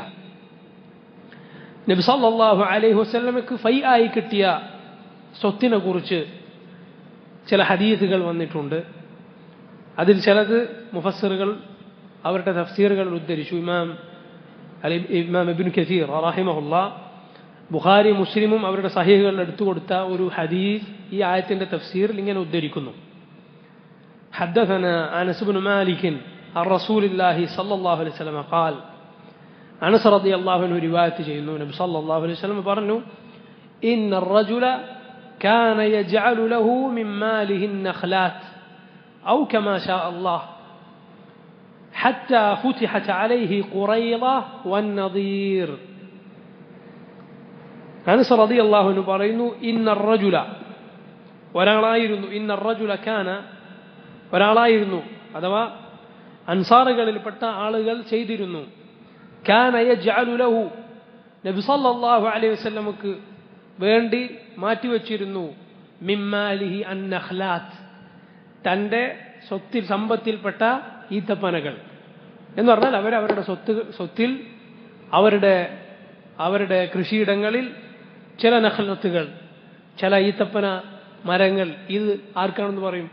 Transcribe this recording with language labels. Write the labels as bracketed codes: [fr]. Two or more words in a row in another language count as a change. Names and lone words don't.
[ml] നബി [ar] صلى الله عليه وسلم [ml] ഫൈ ആയി കിട്ടിയ സ്വത്തിനെ കുറിച്ച് ചില ഹദീസുകൾ വന്നിട്ടുണ്ട്. അതിൽ ചിലത് മുഫസ്സിറുകൾ അവരുടെ തഫ്സീറുകൾ ഉദ്ധരിച്ചു. ഇമാം ഇബ്നു കസീർ റഹിമഹുല്ലാഹ് ബുഖാരി മുസ്ലിമും അവരുടെ സഹീഹുകളിൽ എടുത്തു കൊടുത്ത ഒരു ഹദീസ് ഈ ആയത്തിന്റെ തഫ്സീറിൽ ഇങ്ങനെ ഉദ്ധരിക്കുന്നു. [ar] حدثنا أنس بن مالك عن رسول الله صلى الله عليه وسلم قال [ml] അനസ് റളിയല്ലാഹു അൻഹു റിവായത്ത് ചെയ്യുന്നു, നബി സല്ലല്ലാഹു അലൈഹി വസല്ലം പറഞ്ഞു, [ar] إن الرجل كان يجعل له من ماله النخلات أو كما شاء الله حتى فتحت عليه قريضة والنضير. [ml] അനസ് [ar] رضي الله عنه [ml] പറയുന്നു, [ar] إن الرجل [ml] ഒരാളായിരുന്നു, [ar] إن الرجل كان [ml] ഒരാളായിരുന്നു, അഥവാ അൻസാറുകളിൽപ്പെട്ട ആളുകൾ ചെയ്തിരുന്നു, [ar] كان يجعل له [ml] നബി [ar] صلى الله عليه وسلم [ml] വേണ്ടി മാറ്റിവെച്ചിരുന്നു, [ar] من ماله النخلات [ml] തൻ്റെ സ്വത്തിൽ സമ്പത്തിൽപ്പെട്ട ഈത്തപ്പനകൾ എന്ന് പറഞ്ഞാൽ അവരവരുടെ സ്വത്തിൽ അവരുടെ കൃഷിയിടങ്ങളിൽ ചില നഖ്ലത്തുകൾ, ചില ഈത്തപ്പന മരങ്ങൾ, ഇത് ആർക്കാണെന്ന് പറയും?